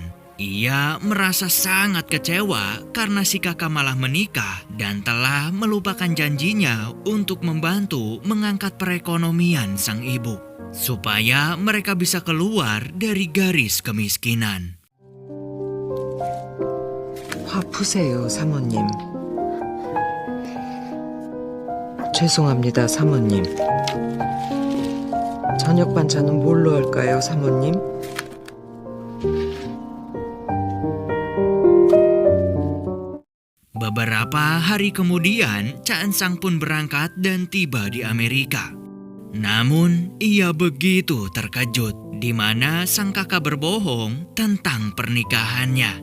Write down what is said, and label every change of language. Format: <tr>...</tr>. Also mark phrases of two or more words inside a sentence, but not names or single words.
<id>Ia merasa sangat kecewa karena si kakak malah menikah dan telah melupakan janjinya untuk membantu mengangkat perekonomian sang ibu, supaya mereka bisa keluar dari garis kemiskinan.</id> <ko>화 푸세요, 사모님. 죄송합니다, 사모님. 저녁 반찬은 뭘로 할까요, 사모님?</ko> <id>Beberapa hari kemudian, Cha Eun-sang pun berangkat dan tiba di Amerika. Namun, ia begitu terkejut di mana sang kakak berbohong tentang pernikahannya.</id>